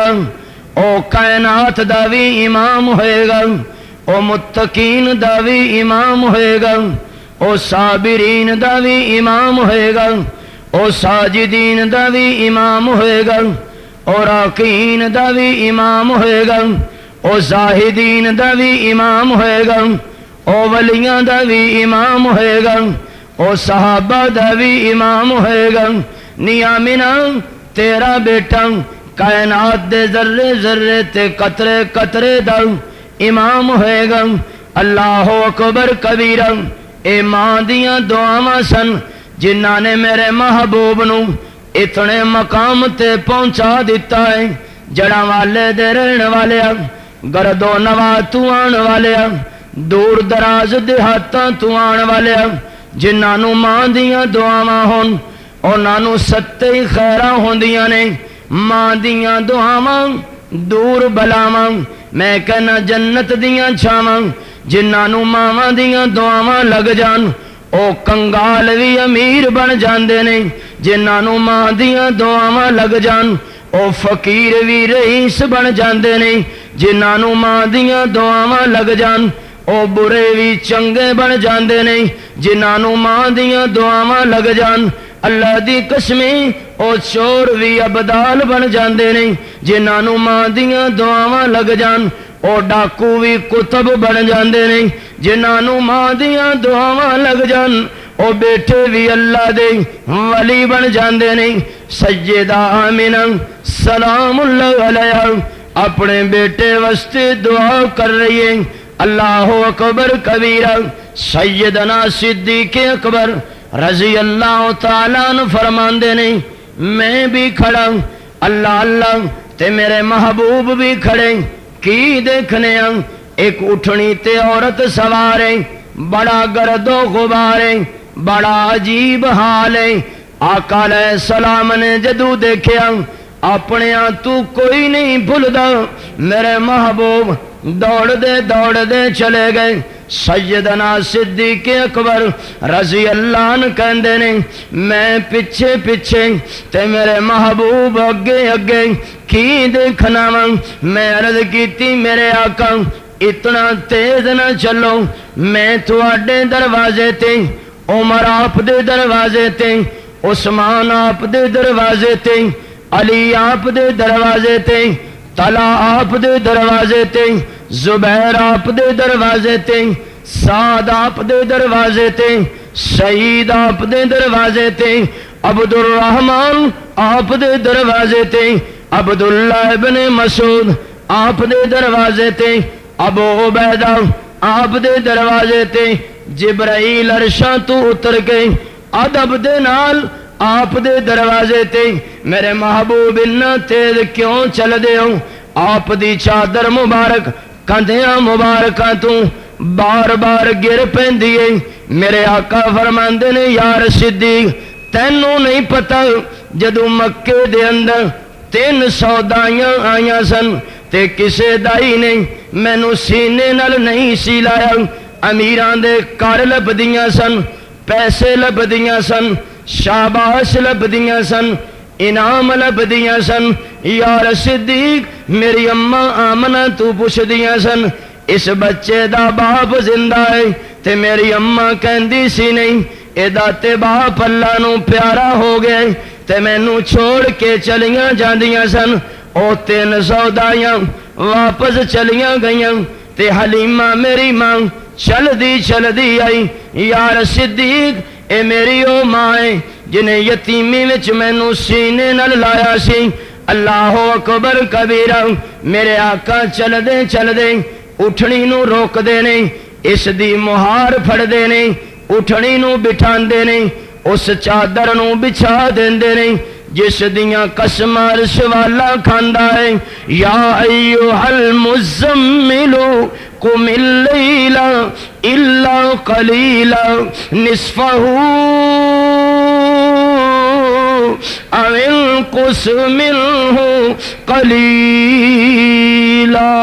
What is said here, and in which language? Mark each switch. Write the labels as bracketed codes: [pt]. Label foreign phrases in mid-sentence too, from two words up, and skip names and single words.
[pa] او کائنات دا بھی امام ہوئے گا، او متقین دا بھی امام ہوئے گا، او صابرین دا بھی امام ہوئے گا، او ساجدین دا بھی امام ہوئے گا، او راکعین دا بھی امام ہوئے گا، او زاہدین دا بھی امام ہوئے گا، او ولیاں دا بھی امام ہوئے گا، او صحابہ دا بھی امام ہوئے گا۔ نی آمنہ تیرا بیٹا کائنات دے ذرے ذرے تے قطرے قطرے دا امام ہوئے گا۔ [ar] اللہ اکبر کبیرہ۔ [pa] اے ماں دیاں دعاواں سن جنہاں نے میرے محبوب نو اتنے مقام تے پہنچا دیتا ہے۔ جڑاں والے دے رہن والے گرد و نواح تو آن والے دور دراز دیہاتاں تو آن والے جنہاں نو ماں دیاں دعاواں ہون انہاں نو ستے خیراں ہوندیاں نے۔ ماں دیاں دعاواں دور بلاواں میں کہنا جنت دیاں چھاواں جنہاں نو ماواں دیاں دعاواں لگ جان او کنگال بھی امیر بن جاندے نے۔ جنہاں نو ماں دیاں دعاواں لگ جان او فقیر بھی رئیس بن جاندے نے۔ جنہاں نو ماں دیاں دعاواں لگ جان او برے بھی چنگے بن جاندے نے۔ جنہاں نو ماں دیاں دعاواں لگ جان اللہ دی قسمیں او چور بھی ابدال بن جاندے نے۔ جنہاں نو ماں دیاں دعاواں لگ جان او ڈاکو بھی کتب بن جاندے نے۔ جنہاں نو ماں دیاں دعاواں لگ جان او بیٹے بھی اللہ دے ولی بن جاندے نے۔ سیدہ آمنہ [ar] سلام اللہ علیہ [pa] اپنے بیٹے واسطے دعا کر رہی ہے۔ [ar] اللہ اکبر کبیرہ۔ [pa] سیدنا صدیق اکبر [ar] رضی اللہ تعالیٰ عنہ [pa] فرماندے نے میں بھی کھڑا اللہ اللہ تے میرے محبوب بھی کھڑے کی دیکھنے ایک اٹھنی تے عورت سوارے، بڑا گرد و غبار ہے، بڑا عجیب حال ہے۔ آقا [ar] علیہ السلام [pa] نے جدو دیکھیا اپنے تو کوئی نہیں بھولدا، میرے محبوب دوڑ دے چلے گئے۔ سیدنا صدیق اکبر [ar] رضی اللہ عنہ [pa] کہندے نے میں پیچھے پیچھے تے میرے محبوب اگے اگے کی دیکھنا وا۔ میں عرض کیتی میرے آقا اتنا تیز نہ چلو، میں تواڈے دروازے تے، عمر آپ دے دروازے تے، عثمان آپ دے دروازے تے، علی آپ دے دروازے تے، طلحہ آپ دے دروازے تے، زبیر آپ دے دروازے تے، سعد آپ دے دروازے تے، سعید آپ دے دروازے تے، عبد الرحمن آپ دے دروازے تے، عبداللہ ابن مسعود آپ دے دروازے تے، ابو عبیدہ آپ دے دروازے تے، جبرائیل عرشاں تو اتر کے ادب دے نال آپ دے دروازے تے۔ میرے محبوب اتنا تیز کیوں چل دے ہو؟ آپ دی چادر مبارک کندھیاں مبارکاں تو بار بار گر پیندی ہے۔ میرے آقا فرماندے نے یار صدیق تینوں نہیں پتہ جدو مکے دے اندر 300 دائیاں آئیاں سن تے کسے دائی نے مینوں سینے نال نہیں سی لایا، امیران دے کار لبدیاں سن، پیسے لبدیاں سن، شاباش لبدیاں سن، انعام لبدیاں سن۔ یار صدیق میری اماں آمنہ تو پوچھ دیاں سن اس بچے دا باپ زندہ ہے تے میری اماں کہندی سی نہیں ایدا تے باپ اللہ نو پیارا ہو گئے تے مینوں چھوڑ کے چلیاں جاندیاں سن۔ او 300 دائیاں واپس چلیاں گئیاں تے حلیمہ میری ماں چل دی آئی۔ یار صدیق اے میری او ماں ہے جنہیں یتیمی وچ مینوں سینے نال لایا سی۔ [ar] اللہ اکبر کبیرہ۔ [pa] میرے آقا چل دے اٹھنی نو روک دے نے، اس دی مہار پھڑ دے نے، اٹھنی نو بٹھان دے نے، اس چادر نو بچھا دیندے نے جس دیاں قسم عرش والا کھاندا ہے۔ [ar] یا ایھا المزمل قم اللیل الا قلیلا نصفہ او انقص منہ قلیلا۔